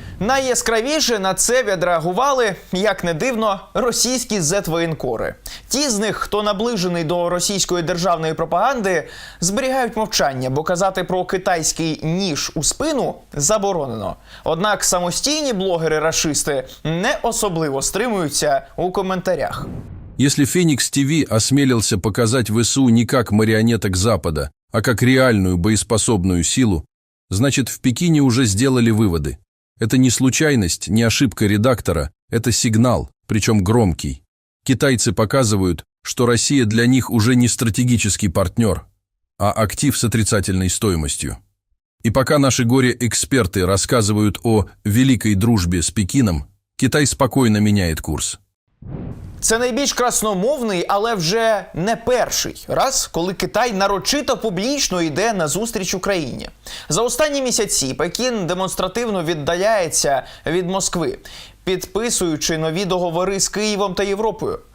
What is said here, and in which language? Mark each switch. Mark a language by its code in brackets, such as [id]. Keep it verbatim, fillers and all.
[uk] Найяскравіше на це відреагували, як не дивно, російські зет-воєнкори. Ті з них, хто наближений до російської державної пропаганди, зберігають мовчання, бо казати про китайський ніж у спину заборонено. Однак самостійні блогери-рашисти не особливо стримуються у коментарях. [ru] Если «Феникс ТВ» осмелился показать ВСУ не как марионеток Запада, а как реальную боеспособную силу, значит, в Пекине уже сделали выводы. Это не случайность, не ошибка редактора, это сигнал, причем громкий. Китайцы показывают, что Россия для них уже не стратегический партнер, а актив с отрицательной стоимостью. И пока наши горе-эксперты рассказывают о великой дружбе с Пекином, Китай спокойно меняет курс. [uk] Це найбільш красномовний, але вже не перший раз, коли Китай нарочито публічно йде на зустріч Україні. За останні місяці Пекін демонстративно віддаляється від Москви, підписуючи нові договори з Києвом та Європою.